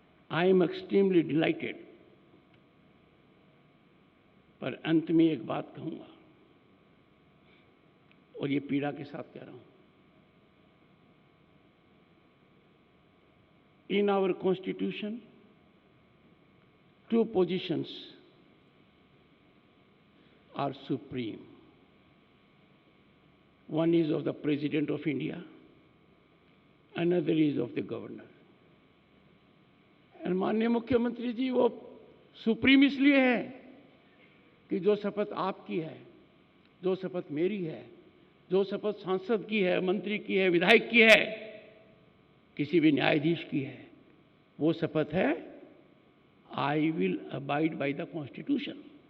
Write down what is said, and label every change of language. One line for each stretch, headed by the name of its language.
English: I am extremely delighted.
Hindi: पर अंत में एक बात कहूंगा, और ये पीड़ा के साथ कह रहा हूं।
English: In our constitution, two positions are supreme. One is of the President of India, another is of the Governor.
Hindi: और माननीय मुख्यमंत्री जी, वो सुप्रीम इसलिए है कि जो शपथ आपकी है, जो शपथ मेरी है, जो शपथ सांसद की है, मंत्री की है, विधायक की है, किसी भी न्यायाधीश की है, वो शपथ है
English: I will abide by the constitution.